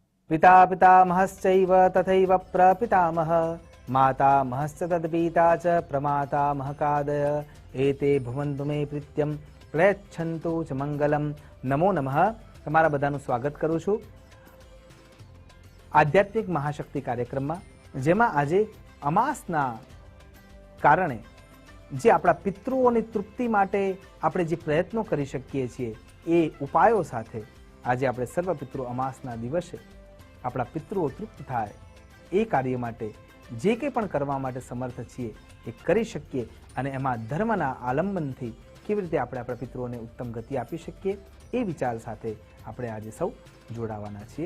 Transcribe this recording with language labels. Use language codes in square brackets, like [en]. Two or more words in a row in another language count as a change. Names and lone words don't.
[sa] पिता पितामहश्चैव तथैव प्रपितामह मातामहश्च तद्पिता च प्रमातामहकादय एते भवन्तु मे प्रीत्यं प्रयच्छन्तु च मंगलम। नमो नमः। [gu] તમારા બધાનું સ્વાગત કરું છું આધ્યાત્મિક મહાશક્તિ કાર્યક્રમમાં, જેમાં આજે અમાસના કારણે જે આપણા પિતૃઓની તૃપ્તિ માટે આપણે જે પ્રયત્નો કરી શકીએ છીએ એ ઉપાયો સાથે આજે આપણે સર્વ પિતૃ અમાસના દિવસે આપણા પિતૃઓ તૃપ્ત થાય એ કાર્ય માટે જે કંઈ પણ કરવા માટે સમર્થ છીએ એ કરી શકીએ અને એમાં ધર્મના આલંબનથી કેવી રીતે આપણે આપણા પિતૃઓને ઉત્તમ ગતિ આપી શકીએ એ વિચાર સાથે આપણે આજે સૌ જોડાવાના છીએ।